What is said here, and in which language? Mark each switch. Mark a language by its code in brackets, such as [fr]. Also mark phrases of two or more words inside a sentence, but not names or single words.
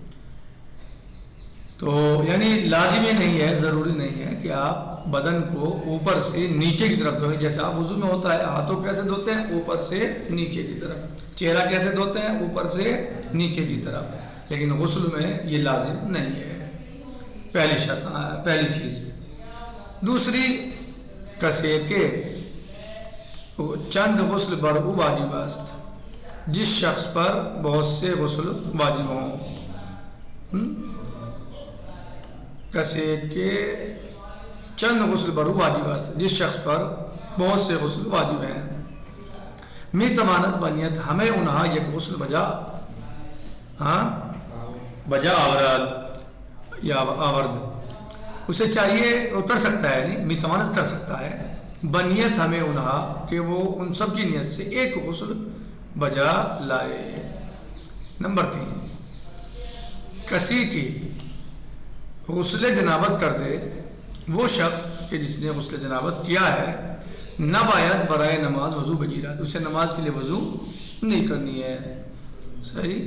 [ur] تو یعنی لازم ہی نہیں ہے، ضروری نہیں ہے کہ آپ بدن کو اوپر سے نیچے کی طرف دھوئیں۔ جیسے آپ وضو میں ہوتا ہے، ہاتھوں کیسے دھوتے ہیں؟ اوپر سے نیچے کی طرف۔ چہرہ کیسے دھوتے ہیں؟ اوپر سے نیچے کی طرف۔ لیکن غسل میں یہ لازم نہیں ہے، پہلی شرط، پہلی چیز۔ [fa] دوسری، کسے کے چند غسل بر او واجب است، [ur] جس شخص پر بہت سے غسل واجب ہوں۔ [fa] کسے کے چند غسل بر او واجب است، [ur] جس شخص پر بہت سے غسل واجب ہیں۔ [fa] می تمانت بنیت ہمیں انہا یک غسل بجا آورد یا آورد، [ur] اسے چاہیے وہ کر سکتا ہے، یعنی [fa] می تمانت [ur] کر سکتا ہے، [fa] بنیت ہمیں انہا [ur] کہ وہ ان سب کی نیت سے ایک غسل بجا لائے۔ نمبر 3، کسی کی غسل جنابت کر دے وہ شخص کہ جس نے غسل جنابت کیا ہے، [fa] نہ باید برائے نماز وضو بگیرد، [ur] اسے نماز کے لیے وضو نہیں کرنی ہے، صحیح۔